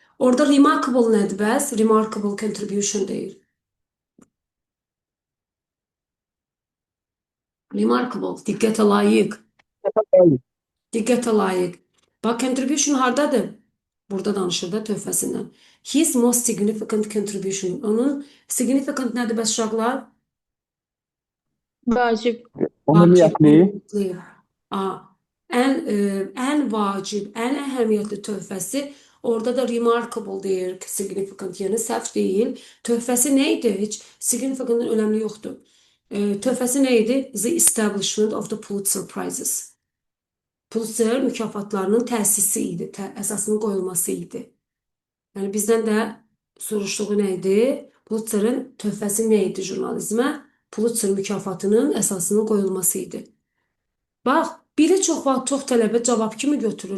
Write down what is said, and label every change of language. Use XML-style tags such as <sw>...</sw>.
<az>Orada remarkable nədir bəs?</az> <en>Remarkable contribution</en> <az>deyir. Remarkable, diqqətə layiq. Diqqətə layiq. Bax, contribution hardadır? Burada danışır da töhfəsindən.</az> <en>His most significant contribution.</en> <az>Onun significant nədir bəs uşaqlar? Vacib. Əhəmiyyətli. Ən vacib, ən əhəmiyyətli töhfəsi orada da remarkable deyir, significant, yəni səhv deyil. Töhfəsi nə idi? Heç significantın önəmi yoxdur. Töhfəsi nə idi?</az> <en>The establishment of the Pulitzer Prizes.</en> <az>Pulitzer mükafatlarının təsisi idi, əsasının qoyulması idi. Yəni bizdən də soruşduğu nə idi? Pulitzer'in töhfəsi nə idi jurnalizmə? Pulitzer mükafatının əsasının qoyulması idi. Bax, biri çox vaxt çox tələbə cavab kimi götürür.</az>